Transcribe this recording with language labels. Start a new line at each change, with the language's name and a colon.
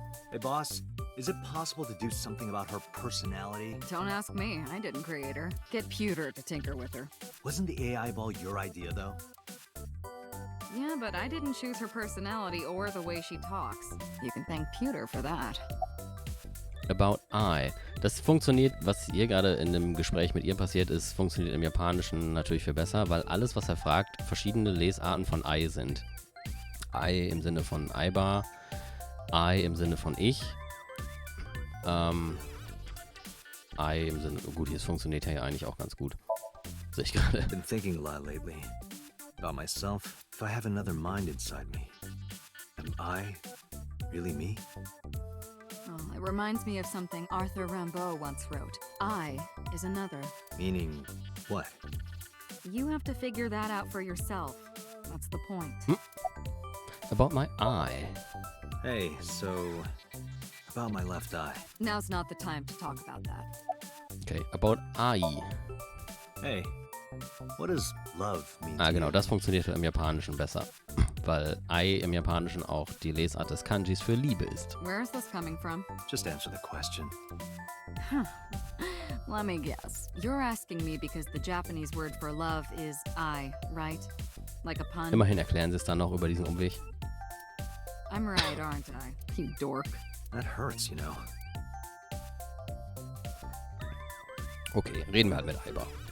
English: Hey, boss, is it possible to do something about her personality? Don't ask me. I didn't create her. Get Pewter to tinker with her. Wasn't the AI ball your idea, though? Yeah, but I didn't choose her personality or the way she talks. You can thank Pewter for that. About I.
German: Das funktioniert, was hier gerade in dem Gespräch mit ihr passiert ist, funktioniert im Japanischen natürlich viel besser, weil alles, was er fragt, verschiedene Lesarten von I sind. I im Sinne von Aiba, I im Sinne von ich, I im Sinne, gut, hier funktioniert ja eigentlich auch ganz gut. Sehe ich gerade.
English: Been thinking a lot lately. About myself, if I have another mind inside me. Am I really me? Oh, it reminds me of something Arthur Rimbaud once wrote. I is another. Meaning what? You have to figure that out for yourself. That's the point. About my eye. Hey, so about my left eye. Now's not the time to talk about that. Okay, about I. Hey, what does love mean? Ah, to
German: genau,
English: you?
German: das funktioniert im Japanischen besser. Weil I im Japanischen auch die Lesart des Kanjis für Liebe ist.
English: Where is this coming from? Just answer the question. Let me guess. You're asking me because the Japanese word for love is I, right? Like a pun?
German: Immerhin erklären sie es dann noch über diesen Umweg.
English: I'm right, aren't I? You dork. That hurts, you know.
German: Okay, reden wir halt mit Aiba.